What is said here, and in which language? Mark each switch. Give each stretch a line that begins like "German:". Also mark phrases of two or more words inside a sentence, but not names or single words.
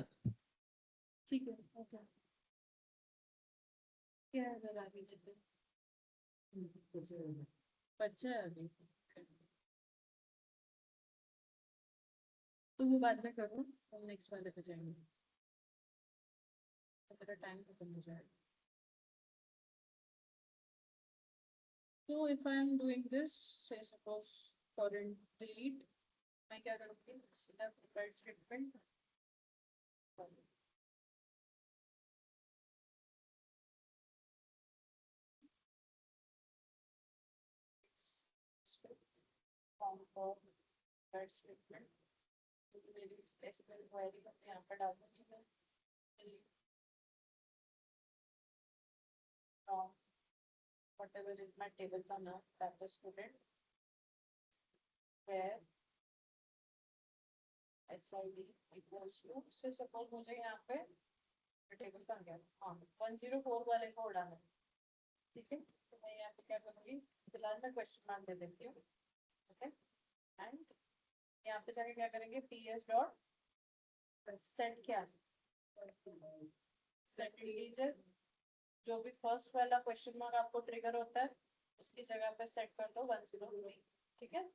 Hindi: ठीक है, ओके। क्या है जरा आगे देते? बच्चा है अभी, तो वो बाद में करो, हम नेक्स्ट वाले पे जाएंगे, तो मेरा टाइम खत्म हो जाएगा।
English: So if I am doing this, say suppose for delete,
Hindi: मैं क्या करूँगी? सीधा
English: prepared statement, form for prepared statement,
Hindi: मेरी
English: SQL query
Hindi: हमने यहाँ पर डाल दी है,
English: delete from whatever is my table
Hindi: का नाम,
English: that is student, where SID equals to,
Hindi: से suppose मुझे यहाँ पे टेबल का क्या, हाँ 104 वाले को उड़ाना है, ठीक है। तो मैं यहाँ पे क्या करूँगी, फिलहाल मैं
English: question mark
Hindi: दे देती हूँ, ओके। एंड यहाँ पे जाके क्या करेंगे,
English: ps dot set,
Hindi: क्या
English: set integer,
Hindi: जो भी फर्स्ट वाला
English: question mark
Hindi: आपको ट्रिगर होता है उसकी जगह पे सेट कर दो 103, ठीक है।